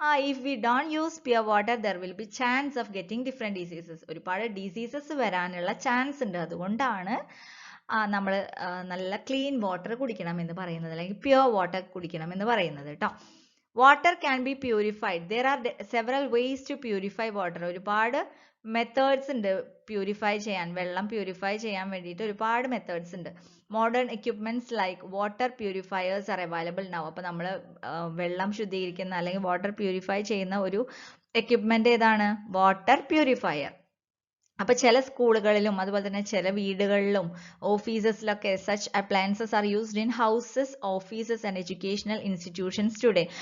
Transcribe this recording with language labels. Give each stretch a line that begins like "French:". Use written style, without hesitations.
English: If we don't use pure water there will be chance of getting different diseases.
Malayalam: ഒരുപാട് diseases വരാനുള്ള chance ഉണ്ട്. അതുകൊണ്ടാണ് നമ്മൾ നല്ല ക്ലീൻ വാട്ടർ കുടിക്കണം എന്ന് പറയുന്നത്, അല്ലെങ്കിൽ പ്യുവർ വാട്ടർ കുടിക്കണം എന്ന് പറയുന്നത് കേട്ടോ.
English: Water can be purified. there are several ways to purify water.
Malayalam: ഒരുപാട് മെത്തേഡ്സ് ഉണ്ട് പ്യൂരിഫൈ ചെയ്യാൻ, വെള്ളം പ്യൂരിഫൈ ചെയ്യാൻ വേണ്ടിയിട്ട് ഒരുപാട് മെത്തേഡ്സ് ഉണ്ട്.
English: Modern equipments like water purifiers are available now.
Malayalam: അപ്പോൾ നമ്മൾ വെള്ളം ശുദ്ധീകരിക്കുന്ന അല്ലെങ്കിൽ വാട്ടർ പ്യൂരിഫൈ ചെയ്യുന്ന ഒരു എക്യുപ്മെന്റ് ഏതാണ്? Water purifier. അപ്പോൾ ചില സ്കൂളുകളിലും അതുപോലെ തന്നെ ചില വീടുകളിലും ഓഫീസസിലൊക്കെ
English: Such appliances are used in houses, offices and educational institutions today.